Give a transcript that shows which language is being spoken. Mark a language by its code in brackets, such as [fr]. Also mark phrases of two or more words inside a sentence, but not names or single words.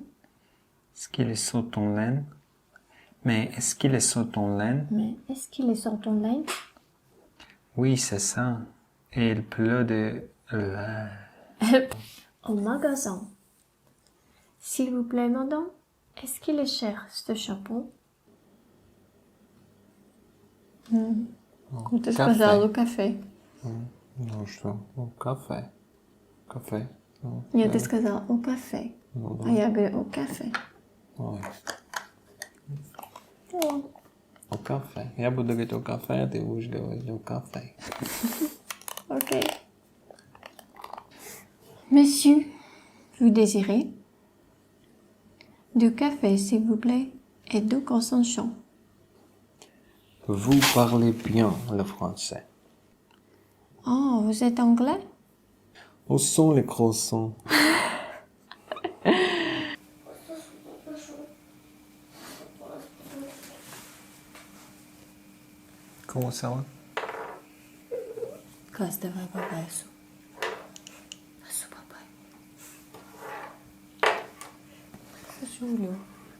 [fr] Est-ce qu'ils sont en laine? Mais est-ce qu'ils sont en laine? Mais est-ce qu'ils sont en laine? Oui, c'est ça. Et il pleut de la... Au magasin. S'il vous plaît, madame, est-ce qu'il est cher, ce chapeau? [ru] Ты сказала кафе. Ну что, кафе. Кафе. Нет, ты сказала [fr] au café. [ru] А я говорю [fr] au café. Ой. Au café. [ru] Я буду говорить [fr] au café, [ru] а ты будешь говорить [fr] au café. Ok. Monsieur, vous désirez? Du café, s'il vous plaît, et deux croissants chauds. Vous parlez bien le français. Oh, vous êtes anglais? Où sont les croissants? Comment ça va? [ru] Класс, давай папайсу. Папай. Julho.